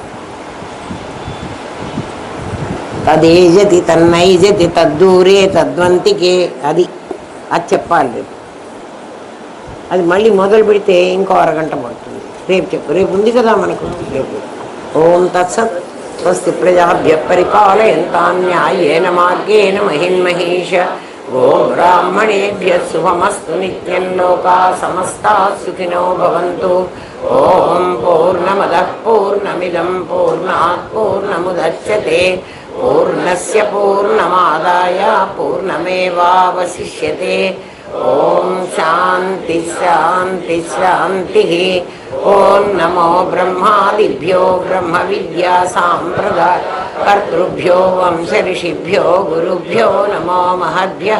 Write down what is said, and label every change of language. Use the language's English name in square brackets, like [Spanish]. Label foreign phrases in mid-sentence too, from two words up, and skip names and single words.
[Sanskrit] తదేజతి తన్నైజతి తద్దూరే తద్వంతికే, [Telugu] అది చెప్పాలి రేపు. అది మళ్ళీ మొదలు పెడితే ఇంకో అరగంట పడుతుంది. రేపు చెప్పు. రేపు ఉంది కదా మనకు. రేపు [Sanskrit] ఓం తత్సత్. స్వస్తి ప్రజాభ్య పరిపాలయంతాం న్యాయేన మార్గేణ మహిన్మహేష. ఓం బ్రాహ్మణేభ్య శుభమస్తు నిత్యం. లోకా సమస్తా సుఖినో భవంతు. ఓం పూర్ణమదః పూర్ణమిదం పూర్ణాత్ పూర్ణముదచ్యతే. పూర్ణస్య పూర్ణమాదాయ పూర్ణమేవావశిష్యతే. ఓం శాంతి శాంతి శాంతి. ఓం నమో బ్రహ్మాదిభ్యో బ్రహ్మ విద్యా సాంప్రదాయ కర్తృభ్యో వంశ ఋషిభ్యో గురుభ్యో నమో మహద్భ్యః.